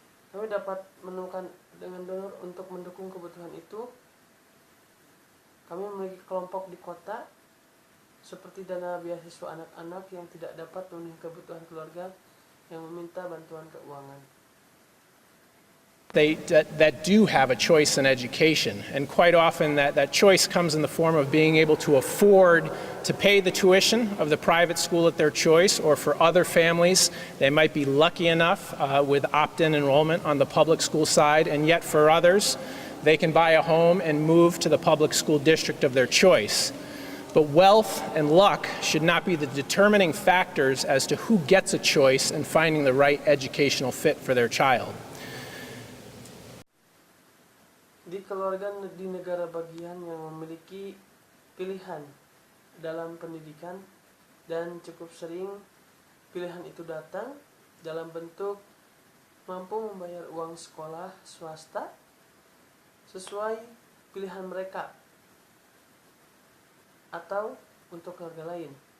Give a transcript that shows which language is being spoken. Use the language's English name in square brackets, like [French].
[Indonesian] Kami dapat menemukan dengan donor untuk mendukung kebutuhan itu. Kami memiliki kelompok di kota seperti dana beasiswa anak-anak yang tidak dapat memenuhi kebutuhan keluarga yang meminta bantuan keuangan. [English] that do have a choice in education. And quite often that choice comes in the form of being able to afford to pay the tuition of the private school at their choice, or for other families, they might be lucky enough with opt-in enrollment on the public school side, and yet for others, they can buy a home and move to the public school district of their choice. But wealth and luck should not be the determining factors as to who gets a choice in finding the right educational fit for their child. [Indonesian] Di keluarga di negara bagian yang memiliki pilihan dalam pendidikan, dan cukup sering pilihan itu datang dalam bentuk mampu membayar uang sekolah swasta sesuai pilihan mereka atau untuk keluarga lain.